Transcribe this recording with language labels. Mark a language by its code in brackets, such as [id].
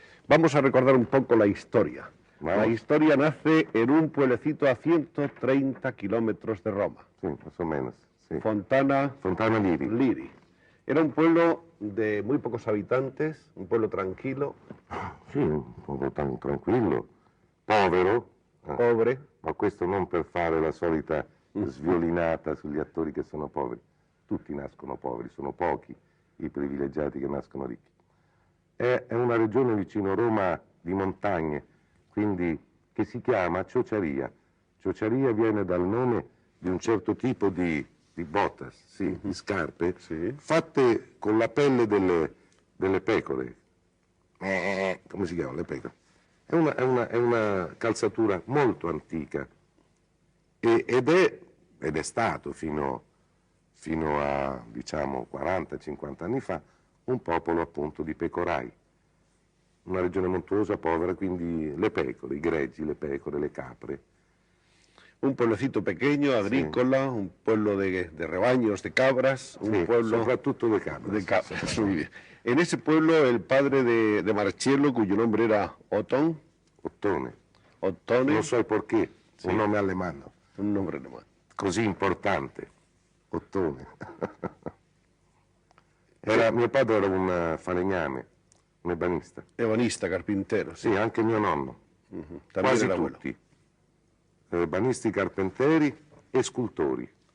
[es] Vamos a recordar un poco la historia. La historia nace en un pueblecito a 130 kilómetros de Roma. Sí, más o menos. Sí. Fontana Liri. Era un pueblo de muy pocos habitantes, un pueblo tranquilo. [it] Sì, [es] un pueblo tan [it] tranquillo, povero. [es] Pobre. [it] Ma questo non per fare la solita sviolinata sugli attori che sono poveri. Tutti nascono poveri, sono pochi i privilegiati che nascono ricchi. È una regione vicino Roma di montagne, quindi che si chiama Ciociaria. Ciociaria viene dal nome di un certo tipo di botas, sì, di scarpe, fatte con la pelle delle pecore. Come si chiamano le pecore? È una calzatura molto antica ed è stato fino a, diciamo, 40-50 anni fa un popolo appunto di pecorai, una regione montuosa, povera, quindi le pecore, i greggi, le pecore, le capre. [es] Un pueblecito pequeño, agrícola, sí. Un pueblo de rebaños, de cabras, un sí, pueblo... [it] soprattutto [es] de cabras. De cabras, sí. Muy bien. En ese pueblo el padre de Marcello, cuyo nombre era Ottone. [it] Non so perché, sì. Un nome alemano. Un nome alemano. Così importante, Ottone. Mio padre era un falegname, un ebanista. [es] Ebanista, carpintero. [it] Sì, anche mio nonno. Quasi tutti. Ebanisti, carpentieri e scultori.